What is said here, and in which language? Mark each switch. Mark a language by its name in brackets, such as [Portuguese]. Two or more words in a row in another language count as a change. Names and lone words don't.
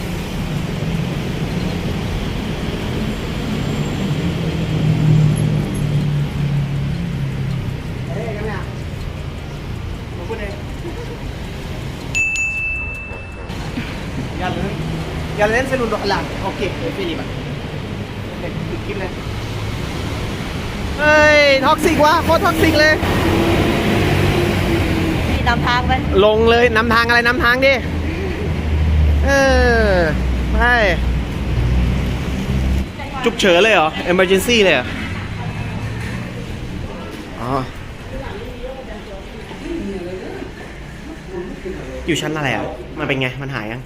[Arabic] اهي يا جماعه موجوده اهي. يلا ننزل ونروح لها. اوكي اقفلي بقى. جيب لنا. [Thai] เฮ้ยท็อกซิกว่ะโคตรท็อกซิกเลยนำทางไปลงเลยนำทางอะไรนำทางดิใช่จุกเฉินเลยเหรอ emergency เลยเหรออ๋ออยู่ชั้นอะไรอ่ะมันเป็นไงมันหายยัง